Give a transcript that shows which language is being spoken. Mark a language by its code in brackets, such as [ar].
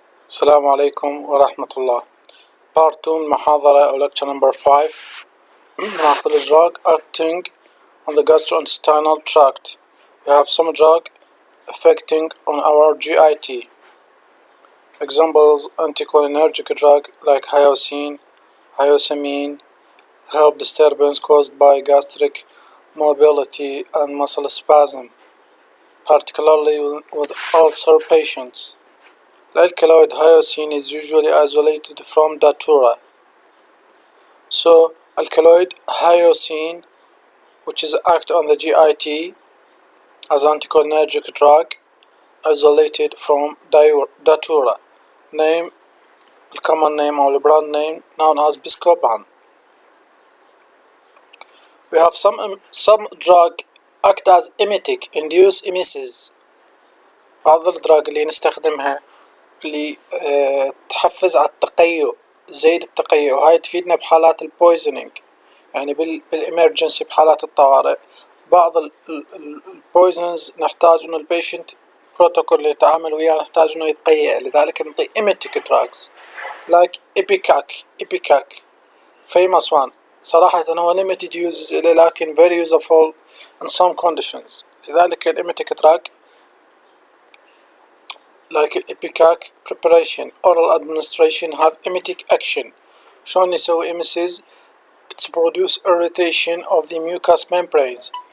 [ar] السلام عليكم ورحمة الله. [en] Part 2 [ar] من محاضرة أو [en] lecture number 5 [ar] ناخذ [en] drug acting on the gastrointestinal tract. We have some drug affecting on our GIT. Examples: anticholinergic drug like hyoscine, hyoscine help disturbance caused by gastric mobility and muscle spasm, particularly with ulcer patients. Alkaloid hyoscine is usually isolated from datura. So alkaloid hyoscine, which is act on the GIT as anticholinergic drug, isolated from datura. Name, the common name or the brand name known as Buscopan. We have some drug act as emetic, induce emesis. [ar] بعض الدراج اللي نستخدمها اللي تحفز على التقيؤ، زيد التقيؤ، وهاي تفيدنا بحالات البويزنينج، يعني بالإمرجنسي بحالات الطوارئ. بعض البويزنز نحتاج إنه البيشنت بروتوكول اللي يتعامل وياه نحتاج إنه يتقيأ، لذلك نعطي [en] emetic drugs like ipecac famous one. [ar] صراحة هو [en] limited uses [ar] إليه لكن [en] very useful in some conditions. [ar] لذلك [en] emetic drug like ipecac preparation oral administration have emetic action. [ar] شلون يسوي [en] emesis؟ It's produce irritation of the mucous membranes.